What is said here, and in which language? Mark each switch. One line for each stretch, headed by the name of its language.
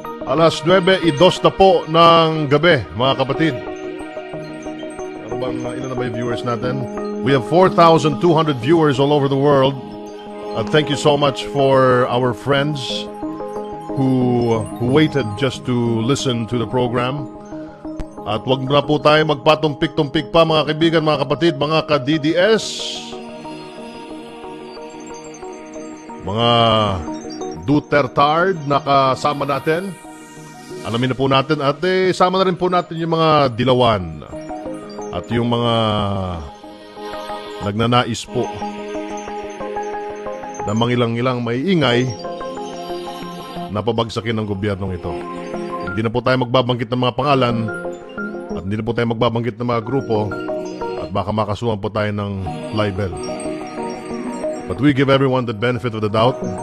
Filipino: Alas 9:02 na po ng gabi, mga kapatid. Ilan na ba yung viewers natin?
English: We have 4,200 viewers all over the world. Thank you so much for our friends who waited just to listen to the program.
Filipino: At wag na po tayo magpatumpik-tumpik pa, mga kaibigan, mga kapatid, mga ka-DDS, mga Dutertard na kasama natin. Alamin na po natin at sama na rin po natin yung mga dilawan at yung mga nagnanais po na mangilang-ilang may ingay na pabagsakin ng gobyernong ito. Hindi na po tayo magbabanggit ng mga pangalan at hindi na po tayo magbabanggit ng mga grupo at baka makasuhan po tayo ng libel.
English: But we give everyone the benefit of the doubt.